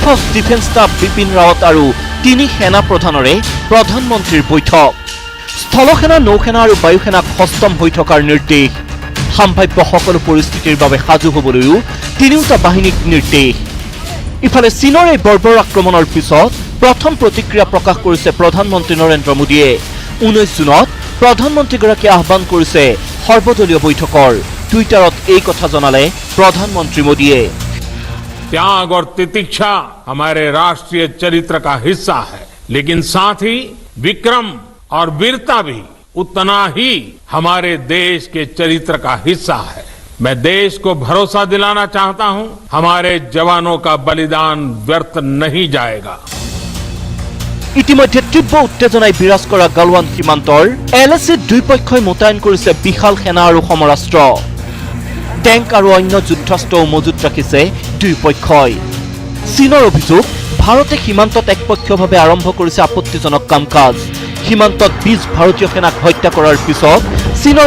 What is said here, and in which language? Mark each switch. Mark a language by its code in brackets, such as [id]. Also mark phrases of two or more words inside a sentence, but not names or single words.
[en] of Defence Staff [as] বিপিন ৰাৱত আৰু তিনি সেনা প্ৰধানৰে প্ৰধানমন্ত্ৰীৰ বৈঠক স্থলসেনা নৌসেনা আৰু বায়ুসেনাক সষ্টম হৈ থকাৰ নিৰ্দেশ সম্ভাৱ্য সকলো পৰিস্থিতিৰ বাবে সাজু হ'বলৈও তিনিওটা বাহিনীক নিৰ্দেশ ইফালে চীনৰ এই বৰ্বৰ আক্ৰমণৰ পিছত প্ৰথম প্ৰতিক্ৰিয়া প্ৰকাশ কৰিছে প্ৰধানমন্ত্ৰী নৰেন্দ্ৰ মোদীয়ে 19 জুনত প্ৰধানমন্ত্ৰীগৰাকীয়ে আহ্বান কৰিছে সৰ্বদলীয় বৈঠকৰ টুইটাৰত এই কথা জনালে প্ৰধানমন্ত্ৰী মোদীয়ে [hi] त्याग और तितिक्षा हमारे राष्ट्रीय चरित्र का हिस्सा है लेकिन साथ ही विक्रम और वीरता भी उतना ही हमारे देश के चरित्र का हिस्सा है मैं देश को भरोसा दिलाना चाहता हूं हमारे जवानों का बलिदान व्यर्थ नहीं जाएगा [as] ইতিমধ্যে তীব্ৰ উত্তেজনাই বিৰাজ কৰা গালৱান সীমান্তৰ এলএচিত দুই পক্ষই মোতায়েন কৰিছে বিশাল সেনা আৰু সমৰাস্ত্ৰ টেংক আৰু অন্য যুদ্ধাস্ত্ৰও মজুত ৰাখিছে দুই পক্ষই চীনৰ অভিযোগ ভাৰতে সীমান্তত একপক্ষীয়ভাৱে আৰম্ভ কৰিছে আপত্তিজনক কাম কাজ সীমান্তত 20 ভাৰতীয় সেনাক হত্যা কৰাৰ পিছত চীনৰ